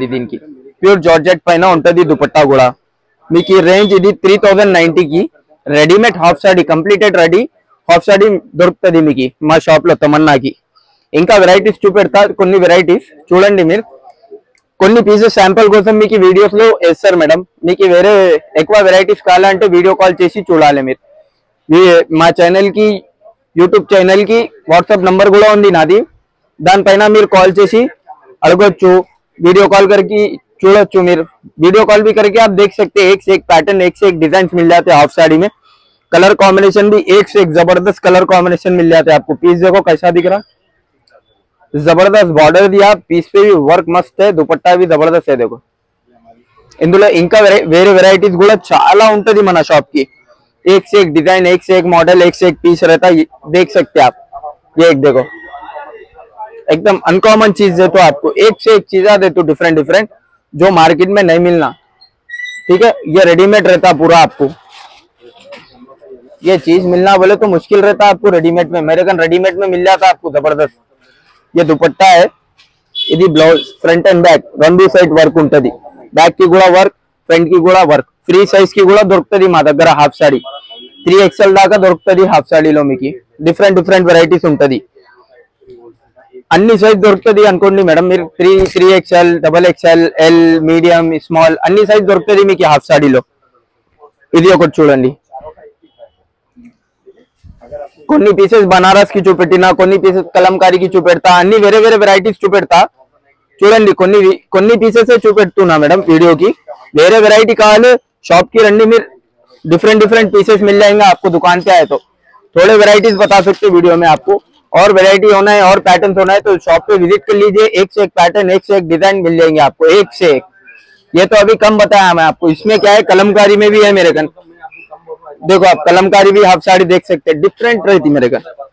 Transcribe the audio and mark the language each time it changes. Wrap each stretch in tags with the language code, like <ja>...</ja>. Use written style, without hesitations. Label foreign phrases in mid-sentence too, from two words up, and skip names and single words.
<te>దీనికి</te> <en>pure georgette</en> <te>పైన ఉంటుంది దుపట్టా కూడా. మీకు ఈ రేంజ్ ఇది 3090 కి రెడీమేడ్ హాఫ్ సాడీ,</te> <en>completed ready</en> <te>హాఫ్ సాడీ దొరుకుతుంది మీకు మా షాప్ లో తమన్నాకి. ఇంకా వెరైటీస్ చూపెడతా. కొన్ని వెరైటీస్ చూడండి మీరు. కొన్ని పీసెస్ శాంపుల్ కోసం మీకు వీడియోస్ లో వేస్తారు మేడం. మీకు వేరే ఎక్కువ వెరైటీస్ కావాలంటే వీడియో కాల్ చేసి చూడాలి మీరు. మా ఛానల్ కి,</te> <hi>యూट्यूब चैनल की व्हाट्सएप नंबर</hi> <te>కూడా ఉంది నాది. దానిపైన మీరు కాల్ చేసి అడగొచ్చు.</te> <hi>वीडियो कॉल करके</hi> <te>చూడొచ్చు మీరు.</te> <en>video call</en> <hi>भी करके आप देख सकते हैं. एक से एक पैटर्न, एक से एक डिजाइन मिल जाते हैं हाफ साड़ी में.</hi> <en>color combination</en> <hi>भी एक से एक जबरदस्त</hi> <en>color combination</en> <hi>मिल जाते हैं आपको. पीस देखो कैसा दिख रहा, जबरदस्त बॉर्डर दिया. पीस पे भी वर्क मस्त है, दुपट्टा भी जबरदस्त है.</hi> <te>देखो ఇందులో ఇంకా వేరే వెరైటీస్ కూడా చాలా ఉంటది మన షాప్ की.</te> <hi>एक से एक डिजाइन, एक से एक मॉडल, एक से एक पीस रहता है. देख सकते हैं आप. ये एक देखो, एकदम अनकॉमन चीज है. तो आपको एक से एक चीज दे तो डिफरेंट जो मार्केट में नहीं मिलना. ठीक है, ये रेडीमेड रहता पूरा. आपको ये चीज मिलना बोले तो मुश्किल रहता आपको रेडीमेड में. मेरे कन रेडीमेड में मिल जाता आपको जबरदस्त. ये दुपट्टा है,</hi> <te>ఇది బ్లౌజ్.</te> <en>front and back</en> <te>రెండు సైడ్ వర్క్ ఉంటుంది. బ్యాక్ కి కూడా వర్క్, ఫ్రంట్ కి కూడా వర్క్. ఫ్రీ సైజ్ కి కూడా దొరుకుతుంది మా దగ్గర హాఫ్ సాడీ. 3XL దాకా దొరుకుతుంది హాఫ్ సాడీలో. మీకు</te> <en>different varieties</en> <te>ఉంటుంది. అన్ని సైజ్ దొరుకుతుంది అనుకోండి మేడం మీరు. 3XL, XXL, ఎల్, మీడియం, స్మాల్ అన్ని సైజ్ దొరుకుతుంది మీకు హాఫ్ సాడీలో. ఇది ఒకటి చూడండి. కొన్ని పీసెస్ బనారస్ కి చూపెట్టినా, కొన్ని పీసెస్ కలంకారీకి చూపెడతా. అన్ని వేరే వెరైటీస్ చూపెడతా. చూడండి, కొన్ని పీసెస్ చూపెడుతున్నా మేడం వీడియోకి. వేరే వెరైటీ కావాలి</te> <hi>शॉप की रंडी में. डिफरेंट पीसेस मिल जाएंगे आपको. दुकान पे आए तो थोड़े वेराइटीज बता सकते वीडियो में आपको. और वेराइटी होना है और पैटर्न होना है तो शॉप पे विजिट कर लीजिए. एक से एक पैटर्न, एक से एक डिजाइन मिल जाएंगे आपको, एक से एक. ये तो अभी कम बताया मैं आपको. इसमें क्या है, कलमकारी में भी है मेरे कन. देखो आप कलमकारी भी हाफ साड़ी देख सकते हैं, डिफरेंट रहती मेरे कन.</hi>